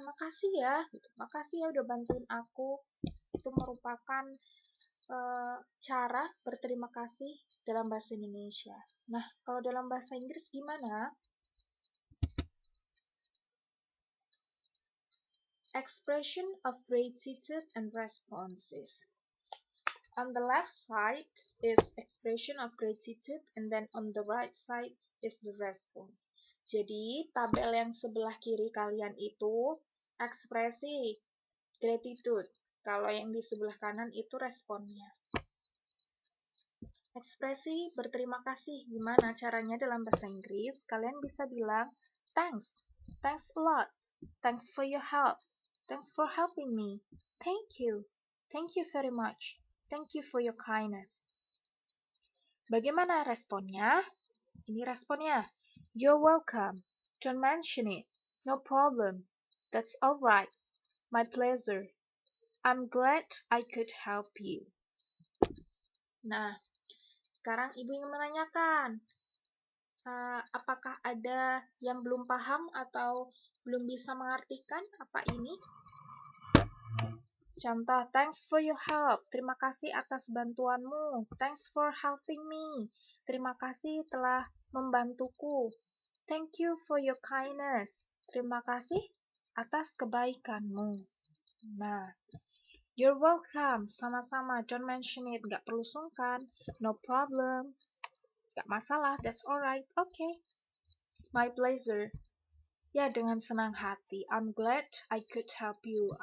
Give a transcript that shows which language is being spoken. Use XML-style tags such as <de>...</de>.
<id>Makasih ya, makasih ya udah bantuin aku. Itu merupakan cara berterima kasih dalam bahasa Indonesia. Nah, kalau dalam bahasa Inggris gimana?</id> <en>Expression of gratitude and responses. On the left side is expression of gratitude and then on the right side is the response.</en> <id>Jadi tabel yang sebelah kiri kalian itu ekspresi gratitude. Kalau yang di sebelah kanan itu responnya. Ekspresi berterima kasih gimana caranya dalam bahasa Inggris? Kalian bisa bilang</id> <en>thanks, thanks a lot, thanks for your help. Thanks for helping me. Thank you. Thank you very much. Thank you for your kindness.</en> <id>Bagaimana responnya? Ini responnya.</id> <en>You're welcome. Don't mention it. No problem. That's all right. My pleasure. I'm glad I could help you.</en> <id>Nah, sekarang Ibu ingin menanyakan, apakah ada yang belum paham atau belum bisa mengartikan apa ini?</id> <en>Contoh, thanks for your help.</en> <id>Terima kasih atas bantuanmu.</id> <en>Thanks for helping me.</en> <id>Terima kasih telah membantuku.</id> <en>Thank you for your kindness.</en> <id>Terima kasih atas kebaikanmu.</id> <en>Nah, you're welcome.</en> <id>Sama-sama.</id> <en>Don't mention it.</en> <id>Gak perlu sungkan.</id> <en>No problem.</en> <id>Gak masalah.</id> <en>That's alright. Okay. My pleasure.</en> <id>Ya, dengan senang hati.</id> <en>I'm glad I could help you.</en>